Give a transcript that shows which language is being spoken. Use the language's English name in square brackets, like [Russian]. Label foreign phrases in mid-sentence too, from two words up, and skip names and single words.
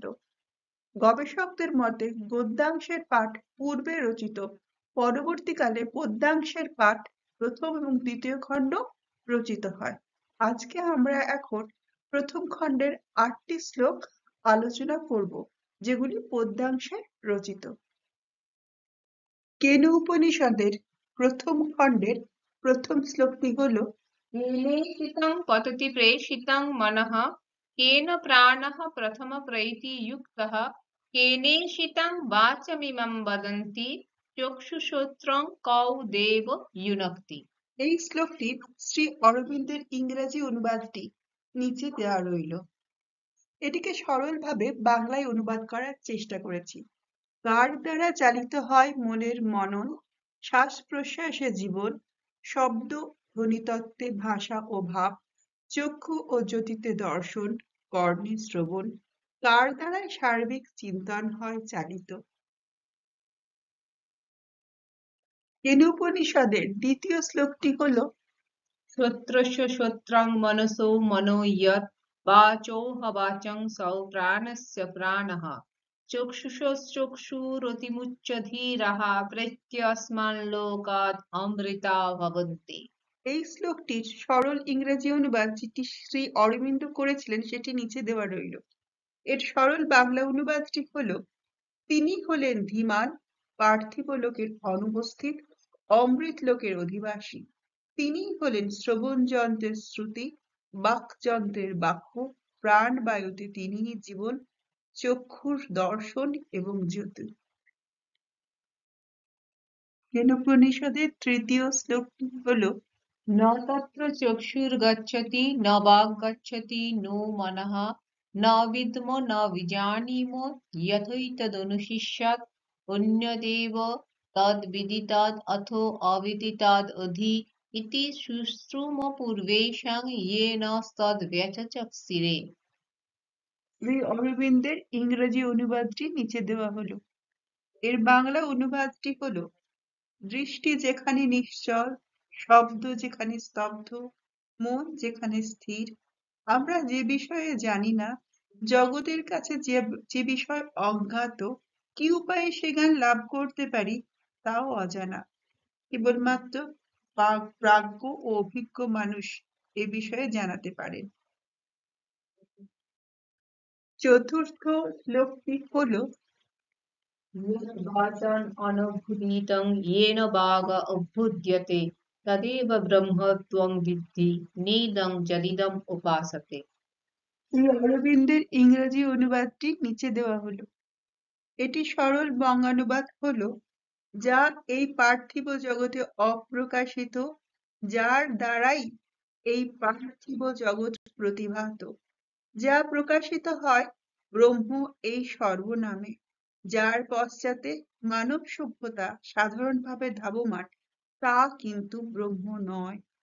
[Bangla] গবেষকদের মতে গদ্যাংশের পাঠ পূর্বে রচিত, পরবর্তীকালে পদ্যাংশের পাঠ প্রথম এবং দ্বিতীয় খণ্ড রচিত হয়। আজকে আমরা এখন প্রথম খণ্ডের ৮টি শ্লোক আলোচনা করব, যেগুলি পদ্যাংশে রচিত। কেন উপনিষদের প্রথম খণ্ডের প্রথম শ্লোকটি হল, [Sanskrit] केनेषितं पतति प्रेषितं मनः केन प्राणः प्रथमप्रैतियुक्तः केनेषितं वाचमिमं वदन्ति चक्षुश्रोत्रं कौ देव युनक्ति। [Bangla] এই শ্লোকটির শ্রী অরবিন্দের ইংরেজি অনুবাদটি নিচে দেওয়া রইল। এটিকে সরলভাবে বাংলায় অনুবাদ করার চেষ্টা করেছি। কার দ্বারা চালিত হয় মনের মনন, শ্বাস প্রশ্বাসে জীবন, শব্দ ধ্বনিতত্ত্বে ভাষা ও ভাব, চক্ষু ও জ্যোতিতে দর্শন, কর্ণে শ্রবণ, কার দ্বারা সার্বিক চিন্তন হয় চালিত। কেনোপনিষদের দ্বিতীয় শ্লোকটি হল, [Sanskrit] श्रोत्रस्य श्रोत्रं मनसो मनो यत् वाचोह वाचं सौ प्राणस्य प्राणः चक्षुषश्चक्षुरतिमुच्चधीरः प्रत्यस्माल्लोकात् अमृता भवन्ति। [Bangla] এই শ্লোকটির সরল ইংরেজি অনুবাদ যেটি শ্রী অরবিন্দ করেছিলেন সেটি নিচে দেওয়া রইল। এর সরল বাংলা অনুবাদটি হল, তিনি হলেন ধীমান, পার্থিব লোকের অনুপস্থিত, অমৃত লোকের অধিবাসী। তিনিই হলেন শ্রবণ যন্ত্রের শ্রুতি, বাক্যযন্ত্রের বাক্য, প্রাণ বায়ুতে তিনিই জীবন, চক্ষুর দর্শন এবং জ্যোতি। কেনোপনিষদের তৃতীয় শ্লোকটি হল, [Sanskrit] न तत्र चक्षुर्गच्छति न वाग्गच्छति नो मनः न विद्म न विजानीम यथैतदनुशिष्यात् अन्यदेव तद्विदिताद् अथो अविदिताद् अधि इति शुश्रूम पूर्वेषां येनस्तद्व्यचक्षिरे। [Bangla] শ্রী অরবিন্দের ইংরেজি অনুবাদটি নিচে দেওয়া হলো। এর বাংলা অনুবাদটি হলো, দৃষ্টি যেখানে নিশ্চল, শব্দ যেখানে স্তব্ধ, মন যেখানে স্থির, আমরা যে বিষয়ে জানি না, জগতের কাছে যে বিষয় অজ্ঞাত, কি উপায়ে সে জ্ঞান লাভ করতে পারি তাও অজানা। কেবলমাত্র প্রাজ্ঞ ও অভিজ্ঞ মানুষ এ বিষয়ে জানাতে পারেন। চতুর্থ শ্লোকটি হল, [Sanskrit] वाचान् अनभूदितं येन वाग अभ्युद्यते तदेव ब्रह्म त्वं विद्धि नेदं यदिदम् उपासते। [Bangla] শ্রী অরবিন্দের ইংরেজি অনুবাদটি নিচে দেওয়া হলো। এটি সরল বঙ্গানুবাদ হলো, যা এই পার্থিব জগতে অপ্রকাশিত, যার দ্বারাই এই পার্থিব জগৎ প্রতিভাত, যা প্রকাশিত হয় ব্রহ্ম এই সর্বনামে, যার পশ্চাতে মানব সভ্যতা সাধারণভাবে ধাবমান, তা কিন্তু ব্রহ্ম নয়।